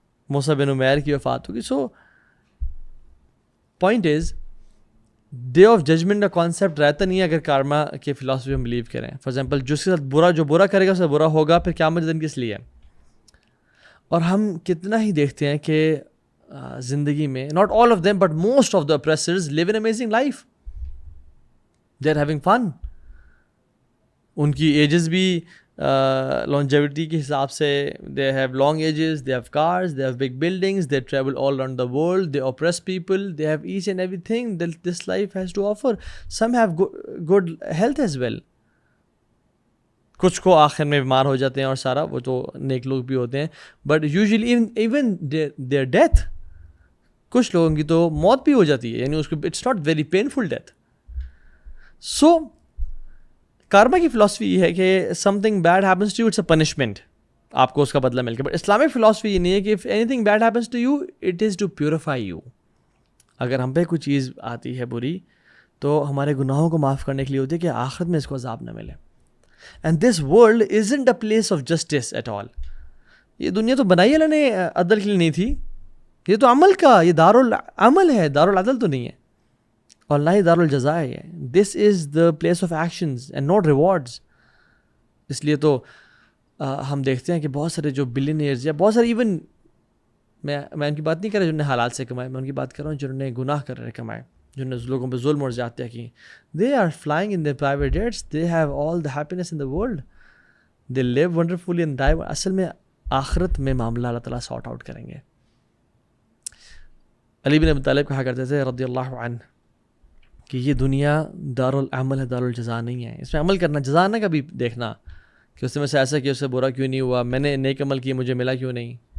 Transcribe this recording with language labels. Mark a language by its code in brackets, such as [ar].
[ur] موسیٰ بن عمیر کی وفات ہو گئی. [en] so point is, day of judgment [ur] کا کانسیپٹ رہتا نہیں ہے اگر کارما کے فلاسفی ہم بلیو کریں. [en] for example [ur] جس کے ساتھ جو برا کرے گا اس سے برا ہوگا, پھر قیامت کے دن کس لیے؟ اور ہم کتنا ہی دیکھتے ہیں کہ زندگی میں, [en] Not all of them but most of the oppressors live an amazing life. They are having fun. [ur] ان کی ایجز بھی [en] longevity [ur] کے حساب سے, [en] they have long ages, they have cars, they have big buildings, they travel all around the world, they oppress people, they have each and everything that this life has to offer. Some have good health as well. [ur] کچھ کو آخر میں بیمار ہو جاتے ہیں اور سارا، وہ تو نیک لوگ بھی ہوتے ہیں، [en] but usually even their death, [ur] کچھ لوگوں کی تو موت بھی ہو جاتی ہے، یعنی اس کو [en] It's not very painful death. [ur] سو کارما کی فلاسفی یہ ہے کہ [en] something bad happens to you it's a punishment, [ur] آپ کو اس کا بدلہ مل کے. [en] but Islamic philosophy [ur] یہ نہیں ہے کہ [en] If anything bad happens to you it is to purify you. [ur] اگر ہم پہ کوئی چیز آتی ہے بری تو ہمارے گناہوں کو معاف کرنے کے لیے ہوتی ہے کہ آخرت میں اس کو عذاب نہ ملے. [en] And this world isn't a place of justice at all. [ur] یہ دنیا تو بنائی اللہ نے عدل کے لیے نہیں تھی، یہ تو عمل کا، یہ دارالعمل ہے، دارالعدل تو نہیں ہے، اور نہ ہی دارالجزا ہے. [en] This is the place of actions and not rewards. [ur] اس لیے تو ہم دیکھتے ہیں کہ بہت سارے جو بلینئرز یا بہت سارے ایون میں ان کی بات نہیں کر رہا جنہوں نے حلال سے کمائے، میں ان کی بات کر رہا ہوں جنہوں نے گناہ کر رہے کمائے، جنہوں نے لوگوں پہ ظلم اور زیادتیاں کی. [en] They are flying in their private jets, they have all the happiness in the world, they live wonderfully and die. [ur] اصل میں آخرت میں معاملہ اللہ تعالیٰ [en] sort out [ur] کریں گے. علی بن ابی طالب کہا کرتے تھے رضی اللہ عنہ کہ یہ دنیا دارالعمل ہے، دارالجزا نہیں ہے. اس میں عمل کرنا، جزا نہ کبھی دیکھنا کہ اس میں سے ایسا کیا، اس سے برا کیوں نہیں ہوا، میں نے نیک عمل کیا مجھے ملا کیوں نہیں.